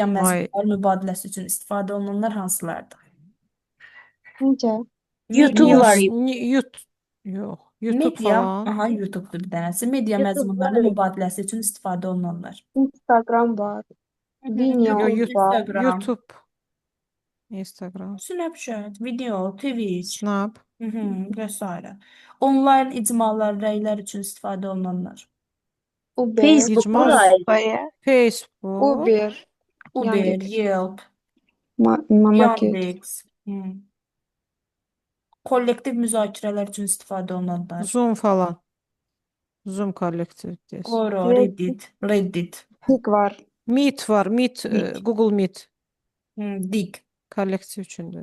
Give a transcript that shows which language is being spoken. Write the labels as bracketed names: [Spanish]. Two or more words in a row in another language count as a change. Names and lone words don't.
[Azerbaijani] May- məzmunlar mübadiləsi üçün istifadə olunanlar hansılardır? Necə? YouTube Media- var. Yox, YouTube Media, falan. aha, YouTube-dur bir dənəsi. Media YouTube məzmunlarının var. mübadiləsi üçün istifadə olunanlar. Instagram var. Vimeo YouTube, YouTube, Instagram, YouTube. Instagram, Snapchat, video, Twitch, Snap. və s. Onlayn icmalar, rəylər üçün istifadə olunanlar. Uber. Facebook İcma var. Bayağı. Facebook. Uber. Uber, Yandex. Yelp, Market. Yandex. Kollektiv müzakirələr üçün istifadə olunanlar. Zoom falan. Zoom kollektiv deyəsən. Qoro, Reddit. Tik var. Meet var, Meet, Meet. Google Meet. Dig. kollektiv üçündür.